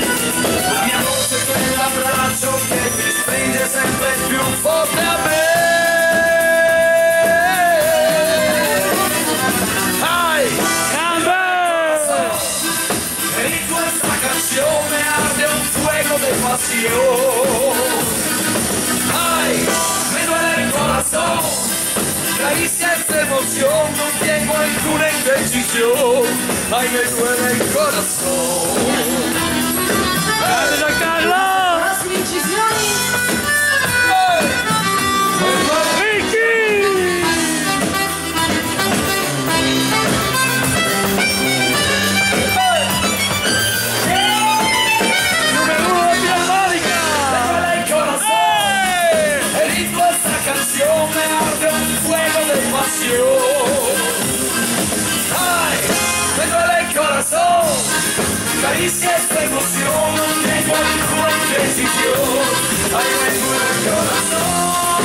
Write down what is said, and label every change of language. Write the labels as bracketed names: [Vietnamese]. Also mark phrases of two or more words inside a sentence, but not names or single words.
[Italian] La mia voce è quell'abbraccio che ti stringe sempre più forte a me. Ai, e in questa canzone arde [Spanish] un fuego de pasión. Ay, me duele el corazón, caricias de emoción, no tengo ninguna indecisión. Ay, me duele el corazón. [Italian] Grande Giancarlo! Prossime incisioni. Ricky! Numero uno filarmonica! [Spanish] Me duele el corazón, [Italian] e in questa canzone arde [Spanish] un fuego de pasión. Ay, me duele el corazón, caricias de emoción, no tengo ninguna indecisión. Ay, me duele el corazón.